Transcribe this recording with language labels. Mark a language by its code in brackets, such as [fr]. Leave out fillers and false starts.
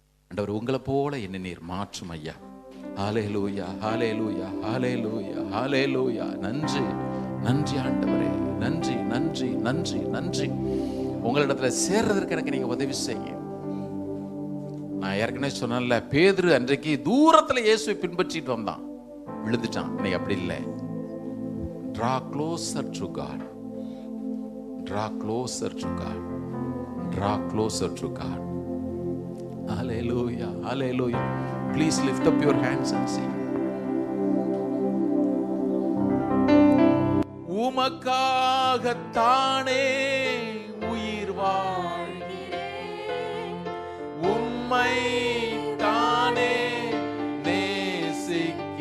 [ta] ஆண்டவர் உங்களை போல என்ன நீர் மாற்றும் ஐயா. ஹல்லேலூயா, ஹல்லேலூயா, ஹல்லேலூயா, ஹல்லேலூயா. நன்றி, நன்றி ஆண்டவரே, நன்றி, நன்றி, நன்றி, நன்றி. உங்களிடத்துல சேர்றதற்கு எனக்கு நீங்க உதவி செய்ய. நான் ஏற்கனவே சொன்னேன்ல, பேதுரு அன்றைக்கு தூரத்துல இயேசுவை பின்பற்றிட்டு வந்தான், விழுந்துட்டான். இன்னைக்கு அப்படி இல்லை. [en] Draw closer to God, draw closer to God, draw closer to God. Hallelujah, hallelujah. Please lift up your hands and sing. [ta] உமக்காகத்தானே உயிர் வாழ்கிறேன், உம்மை தானே நேசிக்கிறேன்.